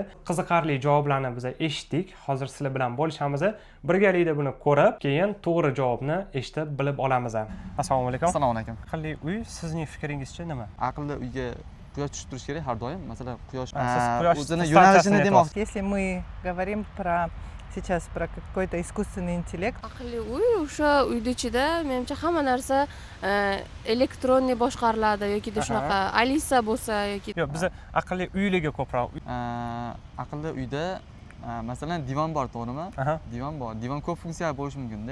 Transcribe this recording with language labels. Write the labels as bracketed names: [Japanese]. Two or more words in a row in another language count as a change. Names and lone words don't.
[Uzbek] Qiziqarli javoblarni biz eshitdik. Hozir sizlar bilan bo'lishamiz. Birgalikda buni ko'rib, keyin to'g'ri javobni eshitib bilib olamiz. Assalomu alaykum. Assalomu alaykum. Aqlli uy sizning fikringizcha nima? Aqlli uyga quyosh tushib turishi kerak har doim. Masalan, quyosh o'zini yo'nalishini demoqchi. [Russian] Если мы говорим сейчас про какой-то искусственный интеллект. [Uzbek] Aqlli uy o'sha uyning ichida menimcha hamma narsa elektronniy boshqariladi yoki shunaqa Alisa bo'lsa yoki Yo'q, biz aqlli uylarga ko'proq. Aqlli uyda masalan divan bor, to'g'rimi? Divan bor. Divan ko'p funksiyali bo'lishi mumkin-da.